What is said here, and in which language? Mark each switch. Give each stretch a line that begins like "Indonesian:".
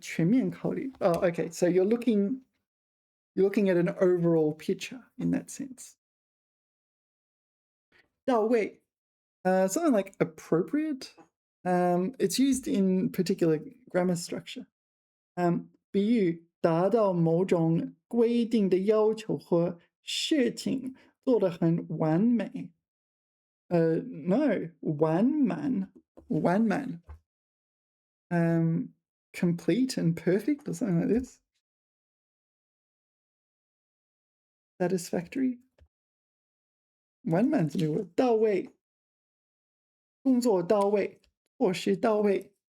Chinese: 全面考虑.Oh, okay.
English: So you're looking at an overall picture in that sense. 到位, something like appropriate. It's used in particular grammar structure.
Chinese: 比喻达到某种规定的要求和事情做得很完美。
English: No, 完满. Complete and perfect or something like this. Satisfactory. 完满是 new word.
Chinese: 到位.工作到位.措施到位.